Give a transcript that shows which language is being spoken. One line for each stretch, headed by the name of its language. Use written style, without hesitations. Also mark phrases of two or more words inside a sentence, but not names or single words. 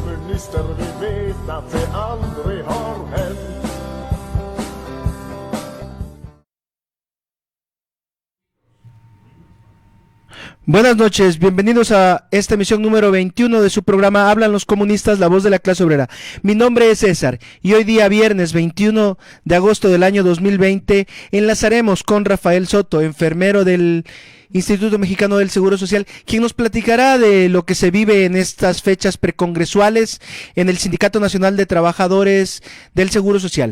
Swedish: Kommunister, vi vet att det aldrig har hänt.
Spanish: Buenas noches, bienvenidos a esta emisión número 21 de su programa Hablan los Comunistas, la voz de la clase obrera. Mi nombre es César y hoy día viernes 21 de agosto del año 2020 enlazaremos con Rafael Soto, enfermero del Instituto Mexicano del Seguro Social, quien nos platicará de lo que se vive en estas fechas precongresuales en el Sindicato Nacional de Trabajadores del Seguro Social.